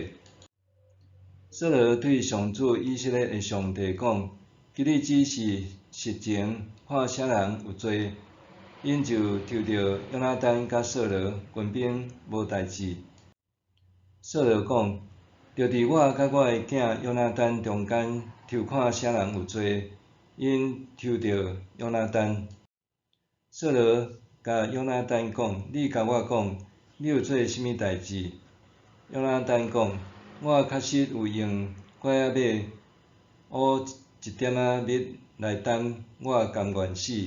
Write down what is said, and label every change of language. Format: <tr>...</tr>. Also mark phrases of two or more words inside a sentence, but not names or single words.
<nan>扫罗对上主以色列的上帝讲：“今日只是实情，看啥人有罪，因就抽着约拿单甲扫罗，军兵无代志。” 扫罗讲：“着伫我甲我的囝约拿单中间抽看啥人有罪，因抽着约拿单。” 扫罗甲约拿单讲：“你甲我讲，你有做什物代志？” 约拿单讲：“我确实有用拐仔马挖一点仔蜜来担，我甘愿死。”</nan>